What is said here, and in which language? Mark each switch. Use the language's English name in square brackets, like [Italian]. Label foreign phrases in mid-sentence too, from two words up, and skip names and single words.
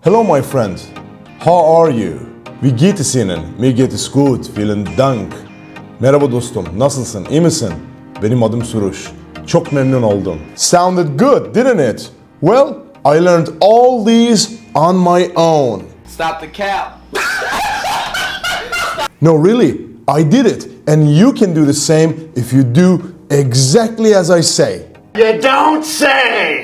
[English] Hello my friend, how are you? [German] Wie geht es Ihnen? Mir geht es gut, vielen Dank. [Turkish] Merhaba dostum, nasılsın, iyi misin? Benim adım Soroosh. Çok memnun oldum. [English] Sounded good, didn't it? Well, I learned all these on my own. Stop the cap. No, really, I did it. And you can do the same if you do exactly as I say. You don't say!